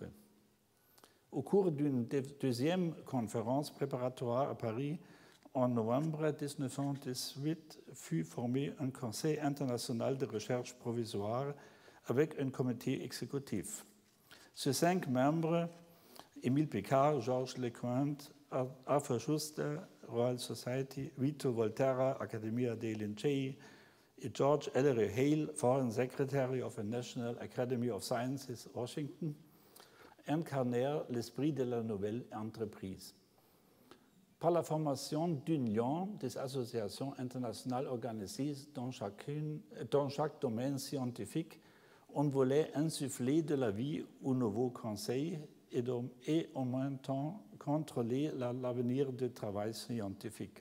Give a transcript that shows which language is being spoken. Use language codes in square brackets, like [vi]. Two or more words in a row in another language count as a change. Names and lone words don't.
[fr] Au cours d'une deuxième conférence préparatoire à Paris, en novembre 1918, fut formé un conseil international de recherche provisoire avec un comité exécutif. Sur 5 membres, Émile Picard, Georges Lecointe, Arthur Schuster, Royal Society, Vito Volterra, Accademia dei Lincei, et George Ellery Hale, [en] Foreign Secretary of the National Academy of Sciences, Washington, [fr] incarnèrent l'esprit de la nouvelle entreprise. Par la formation d'unions des associations internationales organisées dans chaque domaine scientifique, on voulait insuffler de la vie au nouveau conseil et en même temps contrôler l'avenir du travail scientifique.